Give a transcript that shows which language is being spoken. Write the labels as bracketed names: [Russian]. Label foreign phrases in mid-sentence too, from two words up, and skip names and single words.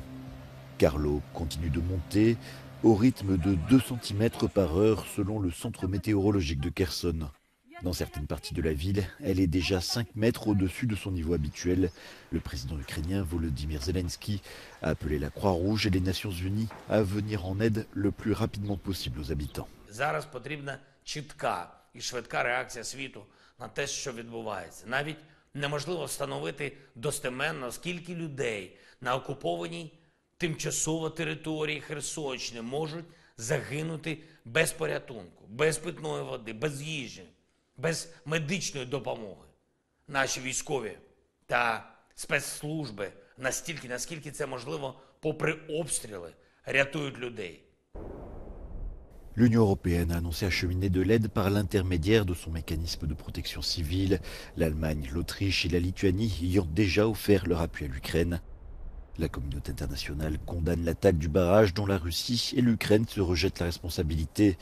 [French] Car l'eau continue de monter au rythme de 2 cm par heure selon le centre météorologique de Kherson. Dans certaines parties de la ville, elle est déjà 5 mètres au-dessus de son niveau habituel. Le président ukrainien Volodymyr Zelensky a appelé la Croix-Rouge et les Nations Unies à venir en aide le plus rapidement possible aux habitants. [Ukrainian] Зараз потрібна чітка і швидка реакція світу на те, що відбувається. Навіть неможливо встановити достеменно, скільки людей на окупованій тимчасово території Херсонщини можуть загинути без порятунку, без питної води, без їжі, без медичної допомоги. Наші військові та спецслужби настільки, наскільки це можливо, попри обстріли, рятують людей. [French] L'Union européenne a annoncé acheminer de l'aide par l'intermédiaire de son mécanisme de protection civile. L'Allemagne, l'Autriche et la Lituanie y ont déjà offert leur appui à l'Ukraine. La communauté internationale condamne l'attaque du barrage dont la Russie et l'Ukraine se rejettent la responsabilité.